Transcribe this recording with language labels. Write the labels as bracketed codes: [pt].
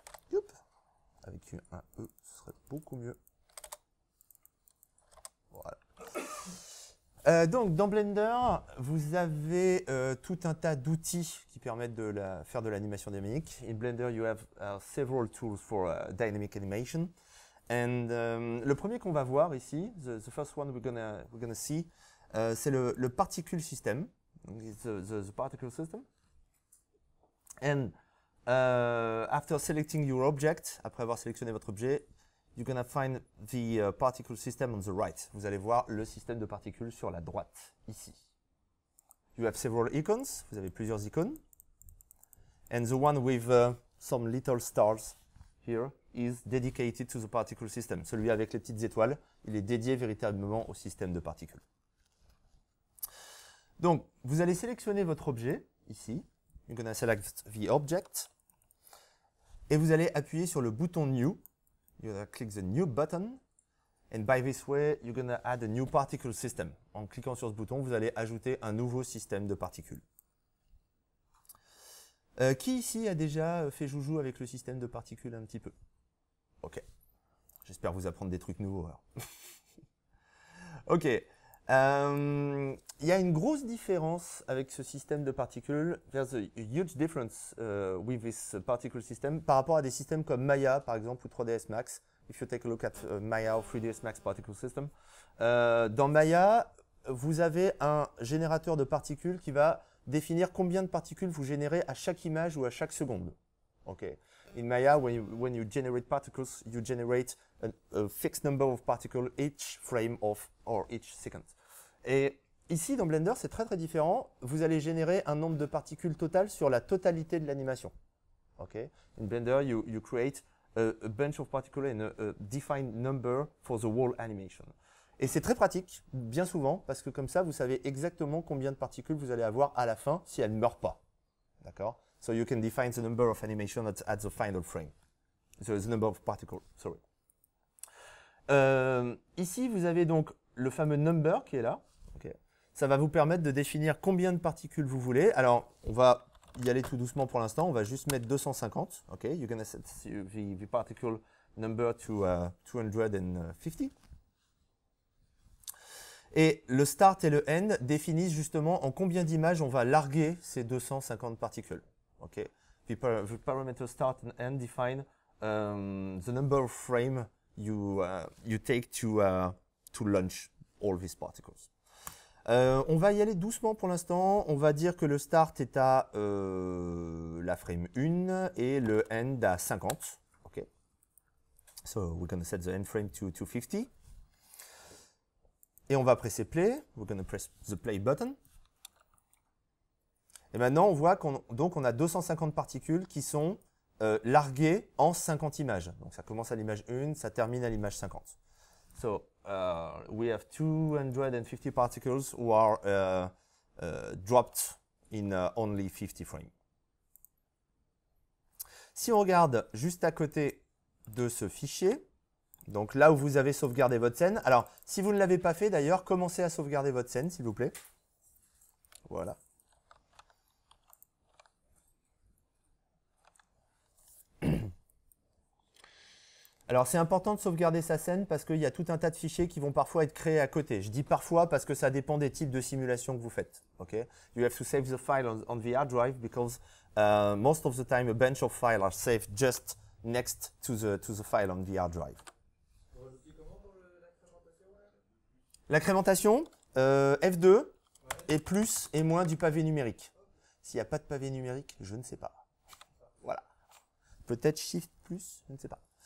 [fr] Youp. Avec un E, ce serait beaucoup mieux. Voilà. Donc dans Blender, vous avez tout un tas d'outils qui permettent de faire de l'animation dynamique. [en] In Blender, you have several tools for dynamic animation. [fr] And le premier qu'on va voir ici, [en] the first one we're gonna see, [fr] c'est le particle system. [en] The particle system. And after selecting your object, [fr] après avoir sélectionné votre objet, [en] you're going to find the particle system on the right. [fr] Vous allez voir le système de particules sur la droite, ici. [en] You have several icons. [fr] Vous avez plusieurs icônes. [en] And the one with some little stars here is dedicated to the particle system. [fr] Celui avec les petites étoiles, il est dédié véritablement au système de particules. Donc, vous allez sélectionner votre objet, ici. [en] You're going to select the object. [fr] Et vous allez appuyer sur le bouton New. [en] You're going to click the New button. And by this way, you're going to add a new particle system. [fr] En cliquant sur ce bouton, vous allez ajouter un nouveau système de particules. Qui ici a déjà fait joujou avec le système de particules un petit peu? Ok. J'espère vous apprendre des trucs nouveaux. Ok. Il y a une grosse différence avec ce système de particules. [en] There's a huge difference with this particle system [fr] par rapport à des systèmes comme Maya, par exemple, ou 3ds Max. [en] If you take a look at Maya or 3ds Max particle system. [fr] Dans Maya, vous avez un générateur de particules qui va définir combien de particules vous générez à chaque image ou à chaque seconde. Okay. [en] In Maya, when you generate particles, you generate a fixed number of particles each frame of or each second. [fr] Et ici, dans Blender, c'est très différent. Vous allez générer un nombre de particules total sur la totalité de l'animation. [en] Okay. In Blender, you create a bunch of particles and a defined number for the whole animation. [fr] Et c'est très pratique, bien souvent, parce que comme ça, vous savez exactement combien de particules vous allez avoir à la fin si elles ne meurent pas. D'accord? [en] So you can define the number of animation at the final frame. So the number of particles, sorry. [fr] Ici, vous avez donc le fameux number qui est là. Okay. Ça va vous permettre de définir combien de particules vous voulez. Alors, on va y aller tout doucement pour l'instant. On va juste mettre 250. Okay. [en] You're going to set the particle number to 250. [fr] Et le start et le end définissent justement en combien d'images on va larguer ces 250 particules. [en] Okay. The parameter start and end define the number of frames you take to launch all these particles. [fr] On va y aller doucement pour l'instant. On va dire que le start est à la frame 1 et le end à 50. [en] Okay. So we're going to set the end frame to 250. [fr] Et on va presser play. [en] We're going to press the play button. [fr] Et maintenant, on voit qu'on a 250 particules qui sont larguées en 50 images. Donc ça commence à l'image 1, ça termine à l'image 50. [en] So we have 250 particles who are dropped in only 50 frames. [fr] Si on regarde juste à côté de ce fichier, donc là où vous avez sauvegardé votre scène. Alors, si vous ne l'avez pas fait d'ailleurs, commencez à sauvegarder votre scène, s'il vous plaît. Voilà. Alors, c'est important de sauvegarder sa scène parce qu'il y a tout un tas de fichiers qui vont parfois être créés à côté. Je dis parfois parce que ça dépend des types de simulations que vous faites. [en] Okay? You have to save the file on the hard drive because most of the time a bunch of files are saved just next to the file on the hard drive. [fr] L'incrémentation, F2 et plus et moins du pavé numérique. S'il n'y a pas de pavé numérique, je ne sais pas. Voilà. Peut-être Shift plus, je ne sais pas.